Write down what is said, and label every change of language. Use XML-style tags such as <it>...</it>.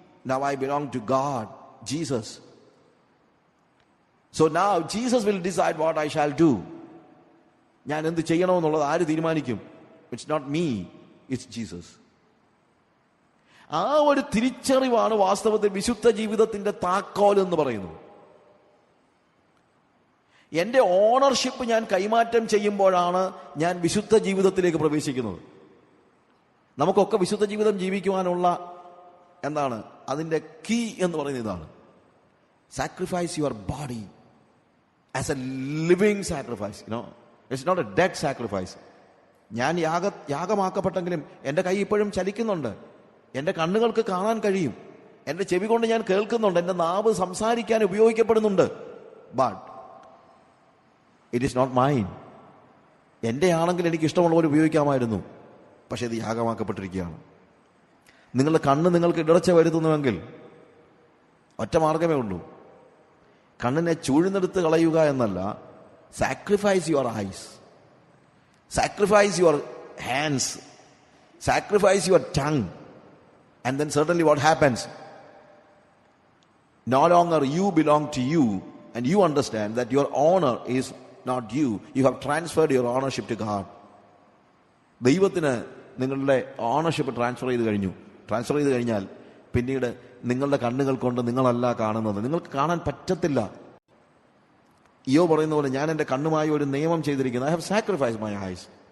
<en>Now I belong to God, Jesus. So now Jesus will decide what I shall do.</en> <ml>ഞാൻ എന്ത് ചെയ്യണമെന്നുള്ളത് ആര് തീരുമാനിക്കും?</ml> <en>It's not me, it's Jesus.</en> <ml>ആ ഒരു തിരിച്ചറിവാണ് വാസ്തവത്തിൽ വിശുദ്ധ ജീവിതത്തിന്റെ താക്കോൽ എന്ന് പറയുന്നത്. എന്റെ ഓണർഷിപ്പ് ഞാൻ കൈമാറ്റം ചെയ്യുമ്പോഴാണ് ഞാൻ വിശുദ്ധ ജീവിതത്തിലേക്ക് പ്രവേശിക്കുന്നത്. നമുക്കൊക്കെ വിശുദ്ധ ജീവിതം ജീവിക്കുവാനുള്ള എന്താണ് അതിന്റെ കീ എന്ന് പറയുന്നത് ഇതാണ്:</ml> <en>Sacrifice your body as a living sacrifice. It's not a dead sacrifice.</en> <ml>ഞാൻ യാഗമാക്കപ്പെട്ടെങ്കിലും എൻ്റെ കൈ ഇപ്പോഴും ചലിക്കുന്നുണ്ട്, എൻ്റെ കണ്ണുകൾക്ക് കാണാൻ കഴിയും, എൻ്റെ ചെവി കൊണ്ട് ഞാൻ കേൾക്കുന്നുണ്ട്, എൻ്റെ നാവ് സംസാരിക്കാൻ ഉപയോഗിക്കപ്പെടുന്നുണ്ട്.</ml> <en>But it is not mine.</en> <ml>എൻ്റെ ആണെങ്കിൽ എനിക്ക് ഇഷ്ടമുള്ളവർ ഉപയോഗിക്കാമായിരുന്നു, പക്ഷെ ഇത് യാഗമാക്കപ്പെട്ടിരിക്കുകയാണ്. നിങ്ങളുടെ കണ്ണ് നിങ്ങൾക്ക് ഇടർച്ച വരുത്തുന്നുവെങ്കിൽ ഒറ്റ മാർഗമേ ഉള്ളൂ: കണ്ണിനെ ചൂഴ്ന്നെടുത്ത് കളയുക എന്നല്ല,</ml> <en>sacrifice your eyes, sacrifice your hands, sacrifice your tongue, and then certainly what happens? No longer you belong to you, and you understand that your honor is not you. You have transferred your ownership to God.</en> <ml>ദൈവത്തിന് നിങ്ങളുടെ ownership transfer ചെയ്ത് കഴിഞ്ഞാൽ പിന്നീട് നിങ്ങളുടെ കണ്ണുകൾ കൊണ്ട് നിങ്ങളല്ല കാണുന്നത്. നിങ്ങൾക്ക് കാണാൻ പറ്റത്തില്ല. ഇയ്യോ പറയുന്ന പോലെ, ഞാൻ എൻ്റെ കണ്ണുമായി ഒരു നിയമം ചെയ്തിരിക്കുന്നു.</ml> <en>I have sacrifice my eyes.</en>